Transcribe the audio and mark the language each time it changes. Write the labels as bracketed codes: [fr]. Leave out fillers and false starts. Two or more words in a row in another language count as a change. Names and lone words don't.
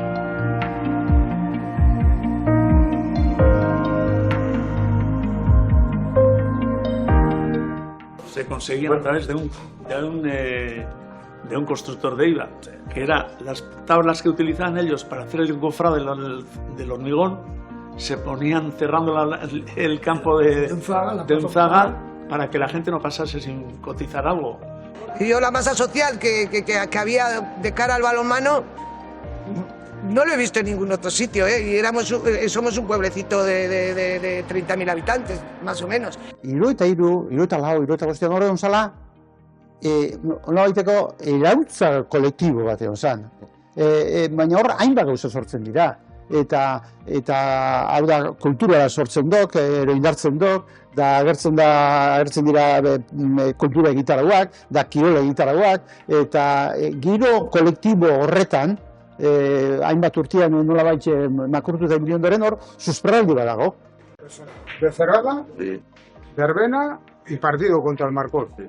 [es] Se conseguían a través de un constructor de IVA, que era las tablas que utilizaban ellos para hacer el gofrado del hormigón, se ponían cerrando el campo de Unzaga para que la gente no pasase sin cotizar algo. Y yo la masa social que había de cara al balonmano no lo he visto en ningún otro sitio, y somos un pueblecito de 30.000 habitantes, más o menos. [eu] Hirurogeita hiru, hirurogeita lau, hirurogeita bostean horregun zala, nolabaiteko irautza kolektibo bat egon zan. Baina hor hainbat gauza sortzen dira. Eta hau da kultura sortzen dok, ero indartzen dok, da agertzen dira kultura egitarauak, da kirola egitarauak, eta giro kolektibo horretan, hainbat urtean nolabait makurtu da ondoren hor, susperraldi bat dago. [es] Becerrada, verbena y partido contra el Marcón.